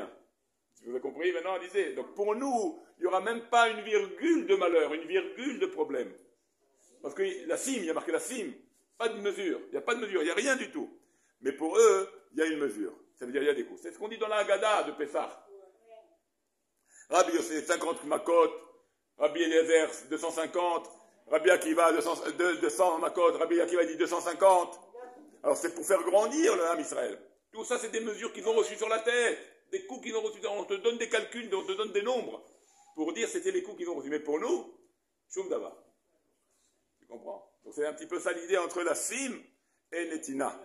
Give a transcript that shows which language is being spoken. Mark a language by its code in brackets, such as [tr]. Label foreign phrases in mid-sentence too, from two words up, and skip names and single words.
[fr] Vous avez compris maintenant, lisez. Donc pour nous, il n'y aura même pas une virgule de malheur, une virgule de problème. Parce que la cime, il y a marqué la cime, pas de mesure. Il n'y a pas de mesure, il n'y a rien du tout. Mais pour eux, il y a une mesure. Ça veut dire il y a des coups. C'est ce qu'on dit dans la Haggadah de Pessah. Rabbi Yosef, 50 makot. Rabbi Eliezer, 250. Rabbi Akiva, 200 makot. Rabbi Akiva dit 250. Alors c'est pour faire grandir le [he] עם ישראל. [fr] Tout ça, c'est des mesures qu'ils ont reçues sur la tête. des coups qu'ils ont reçus. On te donne des calculs, on te donne des nombres pour dire c'était les coups qu'ils ont reçus. Mais pour nous, [he] שום דבר. [fr] Tu comprends? Donc c'est un petit peu ça l'idée entre la Sim et Netina.